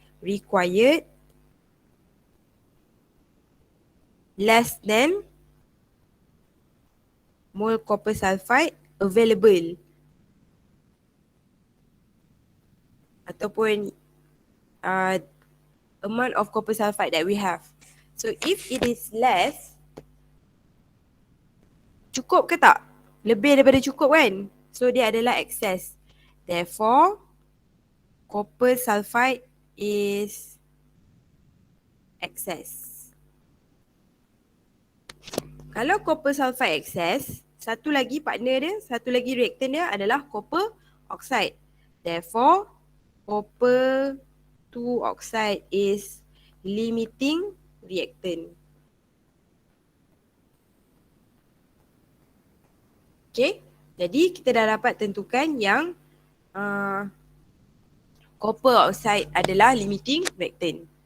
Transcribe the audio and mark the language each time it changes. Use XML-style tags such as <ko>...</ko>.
<en>Required less than mole copper sulfide available</en> <ms>ataupun</ms> <en>amount of copper sulfide that we have. So if it is less,</en> <ms>cukup ke tak? Lebih daripada cukup kan? So dia adalah excess.</ms> <en>Therefore, copper sulfide is excess.</en> <ms>Kalau copper sulfide excess, satu lagi partner dia, satu lagi reactant dia adalah copper oxide.</ms> <en>Therefore, copper 2 oxide is limiting reactant.</en> <ms>Okay, jadi kita dah dapat tentukan yang copper oxide adalah limiting reactant.</ms>